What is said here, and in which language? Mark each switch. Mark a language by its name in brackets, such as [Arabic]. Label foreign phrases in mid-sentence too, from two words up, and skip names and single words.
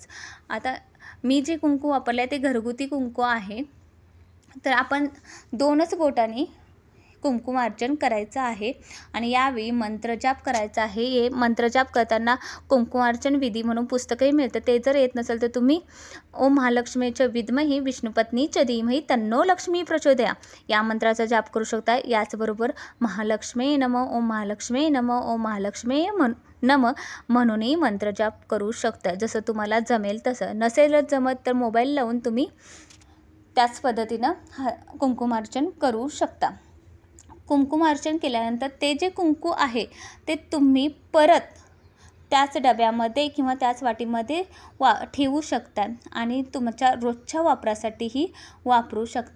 [Marathi] आता मी जे कुंकू वापरलं आहे ते घरगुती कुंकू आहे. तर आपण 2च बोटांनी कुंकुमार्चन करायचं आहे आणि यावेळी मंत्रजाप करायचा आहे. हे मंत्रजाप करताना कुंकुमार्चन विधी म्हणून पुस्तकही मिळतं. ते जर येत नसेल तर तुम्ही [Sanskrit] ओम महालक्ष्मीच्या विद्महे विष्णुपत्नीच्या धीमहि तन्नो लक्ष्मी प्रचोदया [Marathi] या मंत्राचा जाप करू शकता. याचबरोबर [Sanskrit] महालक्ष्मी नमः, ओम महालक्ष्मी नमः, ओम महालक्ष्मी नमः [Marathi] म्हणूनही मंत्रजाप करू शकता. जसं तुम्हाला जमेल तसं. नसेलच जमत तर मोबाईल लावून तुम्ही त्याच पद्धतीनं कुंकुमार्चन करू शकता. कुंकुमार्चन केल्यानंतर ते जे कुंकू आहे ते तुम्ही परत त्याच डब्यामध्ये किंवा त्याच वाटीमध्ये ठेवू शकता आणि तुमच्या रोजच्या वापरासाठीही वापरू शकता.